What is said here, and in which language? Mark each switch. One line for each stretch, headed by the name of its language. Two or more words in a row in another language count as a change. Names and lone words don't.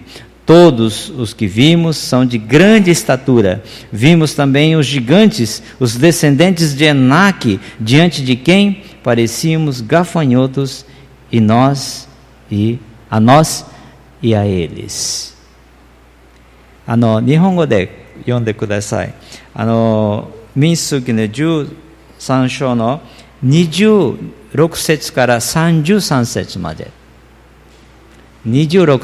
Portuguese: Todos os que vimos são de grande estatura. Vimos também os gigantes, os descendentes de Enaque, diante de quem parecíamos gafanhotos, a nós e a eles.
Japanese: 日本語で読んでください。民数記の13章の 26節から33節まで。26